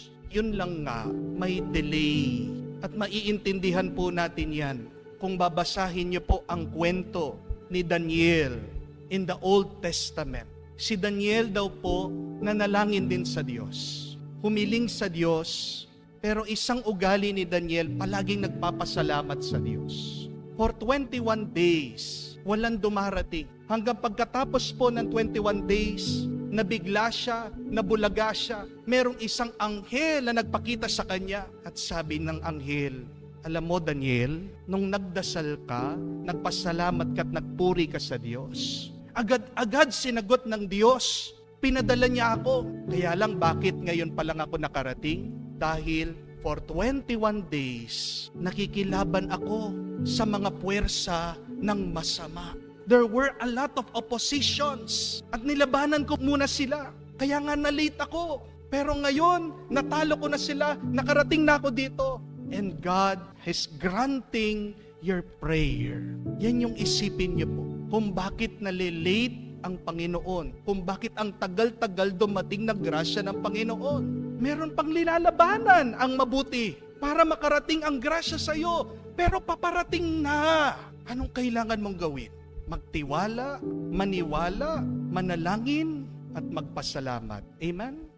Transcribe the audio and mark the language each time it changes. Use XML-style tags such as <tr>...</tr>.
<tl>Yun lang nga, may delay. At maiintindihan po natin yan kung babasahin niyo po ang kwento ni Daniel</tl> <en>in the Old Testament.</en> <tl>Si Daniel daw po nanalangin din sa Diyos. Humiling sa Diyos, pero isang ugali ni Daniel, palaging nagpapasalamat sa Diyos.</tl> <en>For 21 days,</en> <tl>walang dumarating. Hanggang pagkatapos po ng 21 days, nabigla siya, nabulaga siya. Merong isang anghel na nagpakita sa kanya. At sabi ng anghel, alam mo Daniel, nung nagdasal ka, nagpasalamat ka at nagpuri ka sa Diyos, agad-agad sinagot ng Diyos, pinadala niya ako. Kaya lang bakit ngayon pa lang ako nakarating? Dahil for 21 days, nakikilaban ako sa mga puwersa ng masama.</tl> <en>There were a lot of oppositions</en> <tl>at nilabanan ko muna sila. Kaya nga na-late ako. Pero ngayon, natalo ko na sila, nakarating na ako dito.</tl> <en>And God is granting your prayer.</en> <tl>Yan yung isipin niyo po. Kung bakit nalilate ang Panginoon, kung bakit ang tagal-tagal dumating na grasya ng Panginoon. Meron pang linalabanan ang mabuti para makarating ang grasya sa iyo, pero paparating na. Anong kailangan mong gawin? Magtiwala, maniwala, manalangin, at magpasalamat. Amen?</tl>